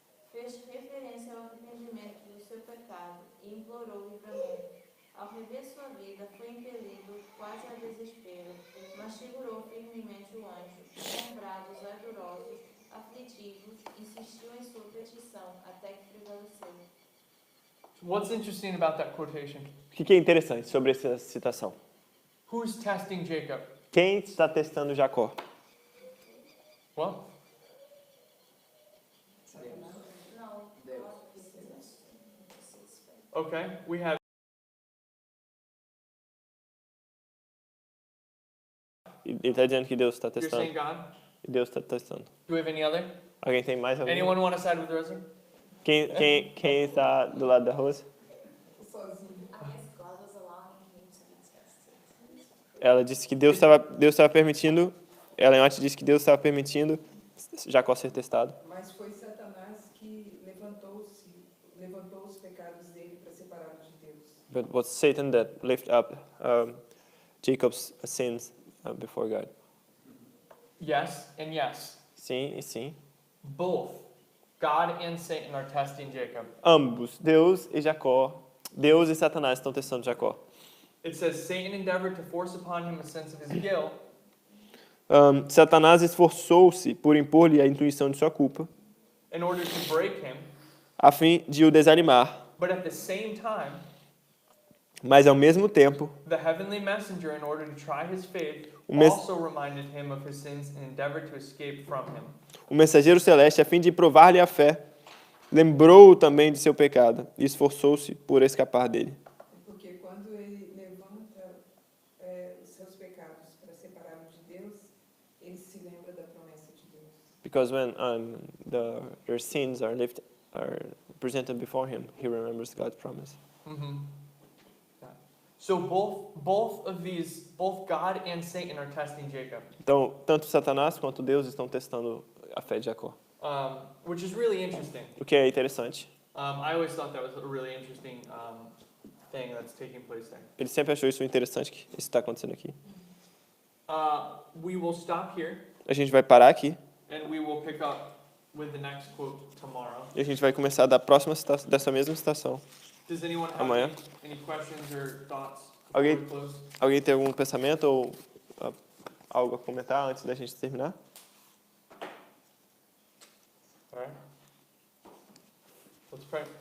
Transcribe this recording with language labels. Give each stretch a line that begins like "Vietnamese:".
Portuguese: Fez referência ao arrependimento do seu pecado e implorou o livramento. Ao rever sua vida, foi impelido quase ao desespero, mas segurou firmemente o anjo, e com brados ardorosos, aflitivos, insistiu em sua petição, até que prevaleceu.
English: What's interesting about that quotation?
Portuguese: O que é interessante sobre essa citação?
English: Who's testing Jacob?
Portuguese: Quem está testando Jacó?
English: What?
Portuguese: Não.
English: Okay, we have.
Portuguese: Ele está dizendo que Deus está
English: You're
Portuguese: testando.
English: saying God?
Portuguese: E Deus está testando.
English: Do we have any other?
Portuguese: Alguém tem mais algum?
English: Anyone want to side with Rosie?
Portuguese: Quem está do lado da Rose? Sozinho. Ela disse que Deus estava permitindo. Ellen White disse que Deus estava permitindo Jacó ser testado. Mas foi Satanás que levantou os pecados dele para separá-lo de Deus.
English: But it was Satan that lifted up Jacob's sins before God. Yes and yes.
Portuguese: Sim e sim.
English: Both God and Satan are testing Jacob.
Portuguese: Ambos, Deus e Jacó, Deus e Satanás estão testando Jacó.
English: It says Satan endeavored to force upon him a sense of his guilt,
Portuguese: Satanás esforçou-se por impor-lhe a intuição de sua culpa,
English: in order to break him,
Portuguese: a fim de o desanimar.
English: but at the same time,
Portuguese: Mas ao mesmo tempo,
English: the heavenly messenger, in order to try his faith,
Portuguese: O mes-
English: also reminded him of his sins and endeavored to escape from him.
Portuguese: o mensageiro celeste, a fim de provar-lhe a fé, lembrou também de seu pecado e esforçou-se por escapar dele. Porque quando ele levanta os seus pecados para separá-lo de Deus, ele se lembra da promessa de Deus.
English: Because when their sins are presented before him, he remembers God's promise. Mm-hmm. So both God and Satan are testing Jacob,
Portuguese: Então, tanto Satanás quanto Deus estão testando a fé de Jacó,
English: which is really interesting.
Portuguese: o que é interessante.
English: I always thought that was a really interesting thing that's taking place there.
Portuguese: Ele sempre achou isso interessante, que isso está acontecendo aqui.
English: We will stop here,
Portuguese: A gente vai parar aqui
English: and we will pick up with the next quote tomorrow.
Portuguese: e a gente vai começar dessa mesma citação.
English: Does anyone have
Portuguese: Amanhã.
English: any questions or thoughts before
Portuguese: Alguém-
English: we close?
Portuguese: Alguém tem algum pensamento ou algo a comentar antes da gente terminar?
English: All right. Let's pray.